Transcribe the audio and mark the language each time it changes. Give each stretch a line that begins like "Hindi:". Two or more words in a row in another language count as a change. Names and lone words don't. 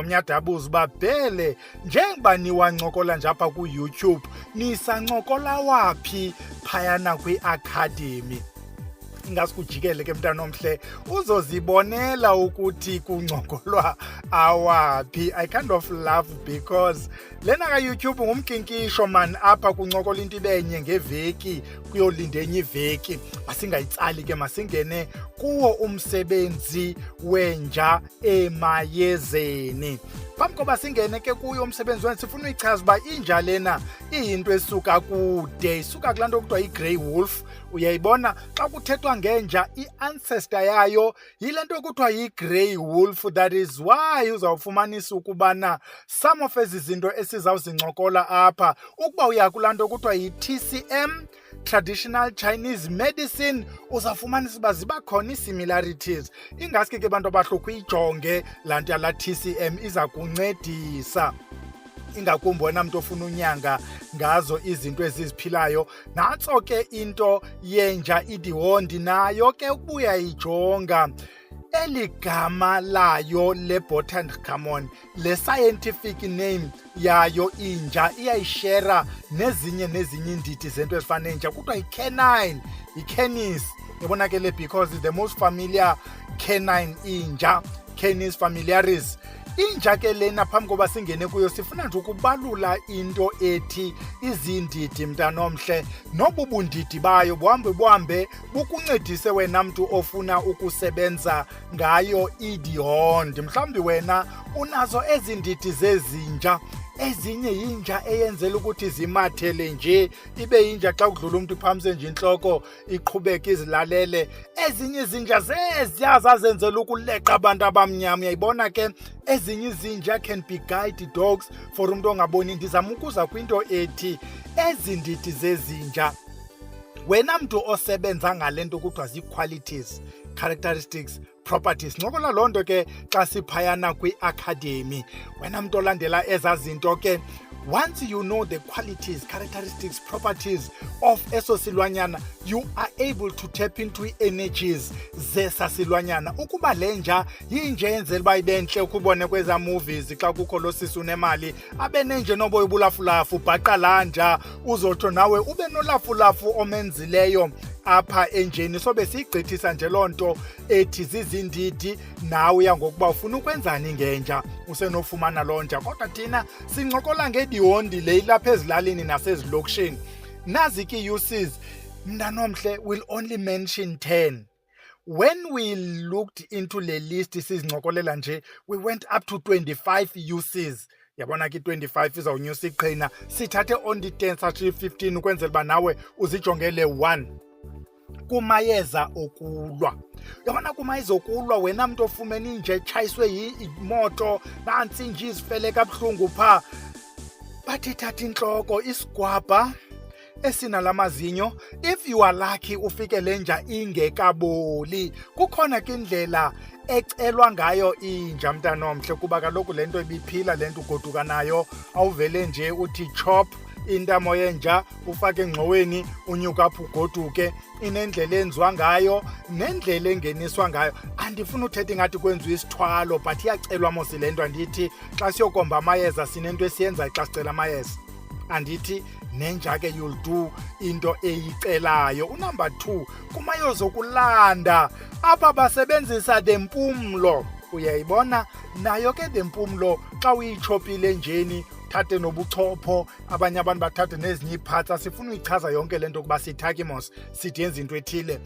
Xhosa: Umnyadabuza uba Bhele, njengoba niwancokola nje apha kuYouTube, nisancokola waphi phayana kwi-academy? Ingasikujikele ke mntana omhle uzozibonela ukuthi kuncokolwa awaphi.
English: I kind of laugh because
Xhosa: lena ka-YouTube ngumkinkisho man, apha kuncokola into ibenye ngeveki kuyolinda enye iveki. Masingayitsali ke, masingene kuwo umsebenzi wenja emayezeni. Phambi koba singene ke kuyo umsebenzi wenja, sifuna uyichaza uba inja lena iyinto esuka kude, isuka kulaa nto kuthiwa yi-
English: grey wolf.
Xhosa: Uyayibona xa kuthethwa ngenja, i-ancestor yayo yile nto kuthiwa yi-
English: grey wolf. That is why
Xhosa: uzawufumanisa ukubana
English: some of
Xhosa: ezi zinto esizawuzincokola apha, ukuba uya kulaa nto kuthiwa yi-TCM,
English: traditional Chinese medicine,
Xhosa: uzawufumanisa uba ziba khona ii-similarities. Ingaske ke bantu abahlukho uyijonge laa nto yalaa TCM, iza kuncedisa ingakumbi wena mntu ofuna unyanga ngazo izinto eziziphilayo. Nantso ke into yenja idihondi, nayo ke ukuba uyayijonga eli gama layo le-botanicamon, le
English: scientific name
Xhosa: yayo inja, iyayishera nezinye iindidi zento ezifana nenja, kuthiwa yi-canine, yi-canis. Yabona ke le
English: because the most familiar canine
Xhosa: inja, Canis familiaris. Inja ke lena, phambi koba singene kuyo, sifuna nje ukubalula into ethi izindidi mntanomhle, nobu bundidi bayo buhambe bukuncedise wena mntu ofuna ukusebenza ngayo idihondi. Mhlawumbi wena unazo ezi ndidi zezinja, ezinye yinja eyenzela ukuthi zimathele nje, ibe yinja xa kudlula umntu iphamise nje intloko iqhubeke izilalele. Ezinye izinja zeziya zazenzela ukuleqa abantu abamnyama. Uyayibona ke ezinye izinja
English: can be guide dogs for
Xhosa: umntu ongaboni. Ndizama ukuza kwinto ethi ezi ndidi zezinja, wena mntu osebenza ngale nto kuthiwa zii-
English: qualities, characteristics, properties.
Xhosa: Ncokola loo nto ke xa siphayana kwi-academy, wena mntu olandela ezaa zinto ke,
English: once you know the qualities, characteristics, properties of
Xhosa: eso silwanyana,
English: you are able to tap into
Xhosa: ii-energies zesa silwanyana. Ukuba le nja yinja yenzela uba ibe ntle, ukubone kwezaa movies xa kukho lo sisi unemali abe nenje nobo ibulafulafu, bhaqa laa nja, uzotsho nawe ube nolafulafu omenzileyo apha enjeni. So besiyigqithisa nje loo nto ethi zizindidi, nawe uyangokuba ufuna ukwenzani ngenja, usenofumana loo nja. Kodwa thina sincokola ngedihondi le ilapha ezilalini nasezilokishini. Nazi ke uses, mntanomhle,
English: will only mention 10. When we looked into
Xhosa: le list sizincokolela nje,
English: we went up to 25 uses.
Xhosa: Yabona ke 25 izawunyusa iqhina, sithathe
English: on the
Xhosa: 10 sathi 15 ukwenzela uba nawe uzijongele 1 kumayeza okulwa. Yabona kumayeza okulwa, wena mntu ofumene inja etshayiswe yimoto, nantsi nje izifele kabuhlungu phaa, bathi thatha intloko, isigwabha esinalamazinyo.
English: If you are lucky
Xhosa: ufike le nja ingekaboli, kukhona ke indlela ecelwa ngayo inja mntanomhle, kuba kaloku le nto ibiphila, le nto ugoduka nayo, awuvele nje uthi chop intamo yenja ufake engxoweni unyuka apho ugoduke, inendlela enziwa ngayo nendlela engeniswa ngayo. Andifuna uthetha ingathi kwenziwa isithwalo, but iyacelwa mos le nto. Andithi xa siyokomba amayeza sinento esiyenzayo xa sicela amayeza. Andithi nenja ke
English: you'll do
Xhosa: into eyicelayo. Unumber 2, kumayeza okulanda apha basebenzisa the empumlo. Uyayibona nayo ke the empumlo xa uyichopile njeni, thathe nobuchopho, abanye abantu bathathe nezinye iiphatsi. Asifuna uyichaza yonke le nto kuba siyithaki mos sithi yenza into ethile.